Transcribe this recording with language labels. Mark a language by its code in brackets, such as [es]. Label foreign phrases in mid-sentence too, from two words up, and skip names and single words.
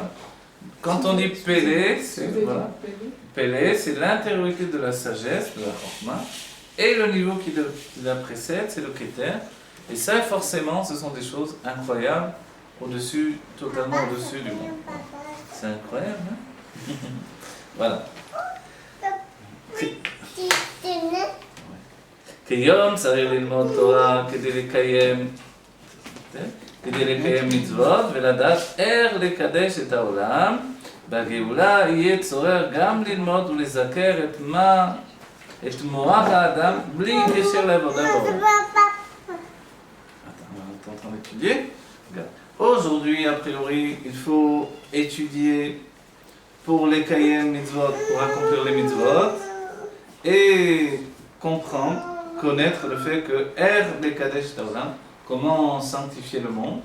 [fr] Quand on dit Pélé, Pélé, c'est l'intériorité de la sagesse, de la Chochma, et le niveau qui la précède, c'est le Keter. Et ça, forcément, ce sont des choses incroyables, totalement au-dessus du monde. C'est incroyable, hein? Voilà. [he] כיום צריך ללמוד תורה כדי לקיים מצוות ולדעת איך לקדש את העולם. בגאולה יהיה צורך גם ללמוד ולזכר את מוח האדם בלי קשר לעבודה בעולם. [fr] T'es en train d'étudier? Aujourd'hui, a priori, il faut étudier pour les [he] קיים מצוות, [fr] pour accomplir les mitzvot, et comprendre, connaître le fait que les [he] קדש העולם, [fr] comment sanctifier le monde.